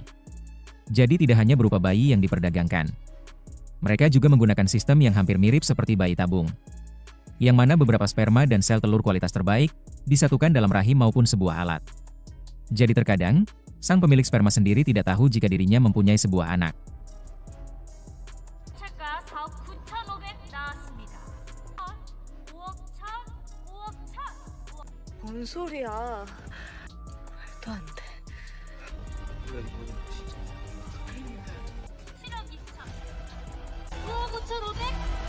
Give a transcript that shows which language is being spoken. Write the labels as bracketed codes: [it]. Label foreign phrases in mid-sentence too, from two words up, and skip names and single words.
[id] Jadi tidak hanya berupa bayi yang diperdagangkan. Mereka juga menggunakan sistem yang hampir mirip seperti bayi tabung. Yang mana beberapa sperma dan sel telur kualitas terbaik, disatukan dalam rahim maupun sebuah alat. Jadi terkadang, sang pemilik sperma sendiri tidak tahu jika dirinya mempunyai sebuah anak. [ko] 차가 4억 9,500 나왔습니다. 5억 차, 5억 차. 뭔 소리야? 말도 안 돼. 7억 2천. 5억 5,500.